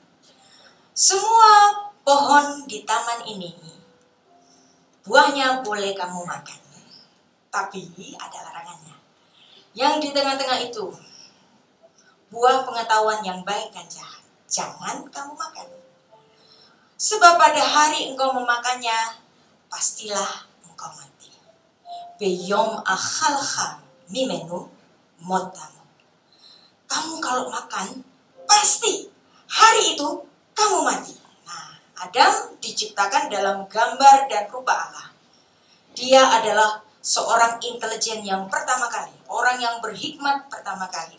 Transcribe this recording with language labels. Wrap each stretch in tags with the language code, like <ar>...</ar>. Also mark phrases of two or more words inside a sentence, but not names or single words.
<id>Semua pohon di taman ini, buahnya boleh kamu makan. Tapi ada larangannya. Yang di tengah-tengah itu, buah pengetahuan yang baik dan jahat. Jangan kamu makan. Sebab pada hari engkau memakannya, pastilah engkau mati.</id> <he>ביום אכלך ממנו מות תמות.</he> <id>Kamu kalau makan, pasti hari itu kamu mati. Nah, Adam diciptakan dalam gambar dan rupa Allah. Dia adalah seorang intelijen yang pertama kali, orang yang berhikmat pertama kali.</id>